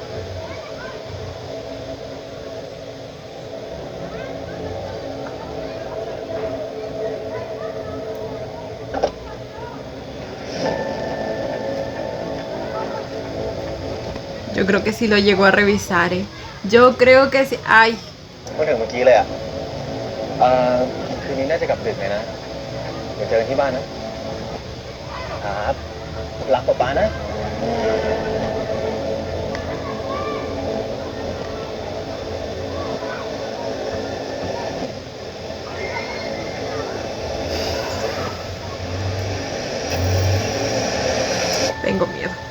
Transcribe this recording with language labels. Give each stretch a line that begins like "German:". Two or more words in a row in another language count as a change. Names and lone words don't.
Spanish: Yo creo que sí lo llegó a revisar, ¿eh? Yo creo que sí. Ay,
Thai: พูดถึงเมื่อกี้เลยอ่ะคืนนี้น่าจะกลับดึกเลยนะ เดี๋ยวเจอกันที่บ้านนะ ครับรักป๊านะ
Spanish: tengo miedo.